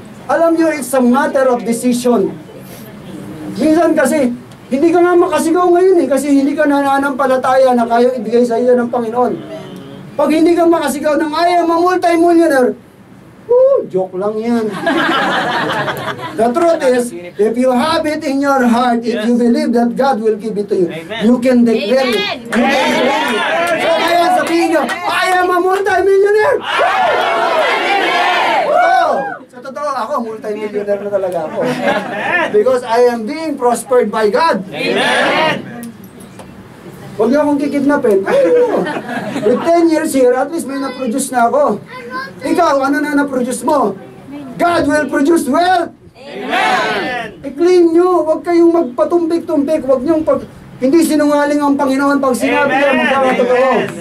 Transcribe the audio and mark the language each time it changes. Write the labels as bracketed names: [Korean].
[Filipino] Alam nyo, [English] it's a matter of decision. [Filipino] Minsan kasi, hindi ka nga makasigaw ngayon eh, kasi hindi ka nananampalataya na kaya ibigay sa iyo ng Panginoon. Pag hindi ka makasigaw ng [English] I am a multi-millionaire, [Filipino] joke lang yan. [English] The truth is, if you have it in your heart, if you believe that God will give it to you, you can declare it. You can declare it. So [Filipino] kaya sabihin nyo, [English] I am a multi-millionaire! [Filipino] Sa totoo, ako, multi-millionaire na talaga ako. [English] Because I am being prospered by God. Amen! [Filipino] Huwag niyo akong kikidnapin. [English] With 10 years here, at least [Filipino] may na-produce na ako. Ikaw, ano na na-produce mo? [English] God will produce wealth! Amen! [Filipino] I-claim nyo, huwag kayong magpatumbik-tumbik, huwag niyong hindi sinungaling ang Panginoon pag sinabi niya magkakatotoo.